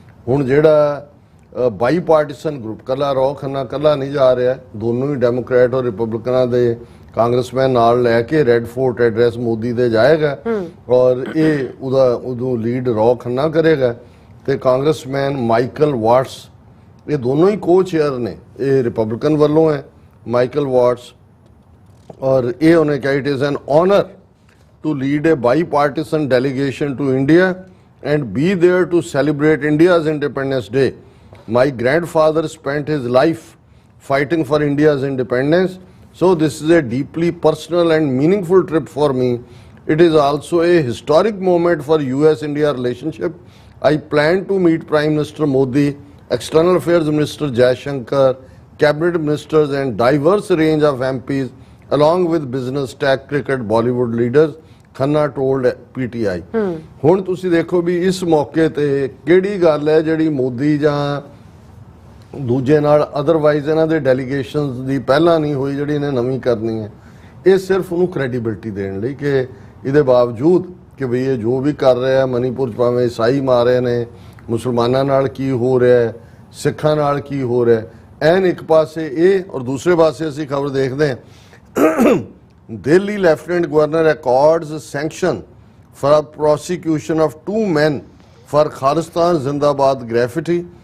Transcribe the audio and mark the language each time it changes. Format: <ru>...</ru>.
<pa>ਹੁਣ ਜਿਹੜਾ ਬਾਈਪਾਰਟੀਸਨ ਗਰੁੱਪ, ਕੱਲਾ ਰੌ ਖੰਨਾ ਕੱਲਾ ਨਹੀਂ ਜਾ ਰਿਹਾ, ਦੋਨੋਂ ਹੀ ਡੈਮੋਕ੍ਰੈਟ ਔਰ ਰਿਪਬਲਿਕਨਾਂ ਦੇ ਕਾਂਗਰਸਮੈਨ ਨਾਲ ਲੈ ਕੇ ਰੈੱਡ ਫੋਰਟ ਐਡਰੈਸ ਮੋਦੀ ਦੇ ਜਾਏਗਾ, ਔਰ ਇਹ ਉਦੋਂ ਲੀਡ ਰੌ ਖੰਨਾ ਕਰੇਗਾ ਤੇ ਕਾਂਗਰਸਮੈਨ ਮਾਈਕਲ ਵਾਟਸ, ਇਹ ਦੋਨੋਂ ਹੀ ਕੋ ਚੇਅਰ ਨੇ, ਇਹ ਰਿਪਬਲਿਕਨ ਵੱਲੋਂ ਹੈ ਮਾਈਕਲ ਵਾਟਸ, ਔਰ ਇਹ ਉਹਨੇ ਕਿਹਾ</pa> <en>It is an honour to lead a bipartisan delegation to India and be there to celebrate India's Independence Day. My grandfather spent his life fighting for India's independence, so this is a deeply personal and meaningful trip for me. It is also a historic moment for US-India relationship. I plan to meet Prime Minister Modi, External Affairs Minister Jaishankar, Cabinet Ministers and diverse range of MPs along with business, tech, cricket, Bollywood leaders, Khanna told PTI।</en> <pa>ਹੁਣ ਤੁਸੀਂ ਦੇਖੋ ਵੀ ਇਸ ਮੌਕੇ ਤੇ ਕਿਹੜੀ ਗੱਲ ਹੈ ਜਿਹੜੀ ਮੋਦੀ ਜਾਂ ਦੂਜੇ ਨਾਲ ਅਦਰਵਾਈਜ਼ ਇਹਨਾਂ ਦੇ ਡੈਲੀਗੇਸ਼ਨਸ ਦੀ ਪਹਿਲਾਂ ਨਹੀਂ ਹੋਈ, ਜਿਹੜੀ ਇਹਨੇ ਨਵੀਂ ਕਰਨੀ ਹੈ। ਇਹ ਸਿਰਫ ਉਹਨੂੰ ਕ੍ਰੈਡੀਬਿਲਿਟੀ ਦੇਣ ਲਈ ਕਿ ਇਹਦੇ ਬਾਵਜੂਦ ਕਿ ਵੀ ਇਹ ਜੋ ਵੀ ਕਰ ਰਿਹਾ, ਮਨੀਪੁਰ 'ਚ ਭਾਵੇਂ ਈਸਾਈ ਮਾਰੇ ਨੇ, ਮੁਸਲਮਾਨਾਂ ਨਾਲ ਕੀ ਹੋ ਰਿਹਾ, ਸਿੱਖਾਂ ਨਾਲ ਕੀ ਹੋ ਰਿਹਾ, ਐਨ ਇੱਕ ਪਾਸੇ ਇਹ, ਔਰ ਦੂਸਰੇ ਪਾਸੇ ਅਸੀਂ ਖਬਰ ਦੇਖਦੇ ਹਾਂ</pa> <en>Delhi Lieutenant Governor accords sanction for a prosecution of 2 men for Khalistan Zindabad graffiti।</en>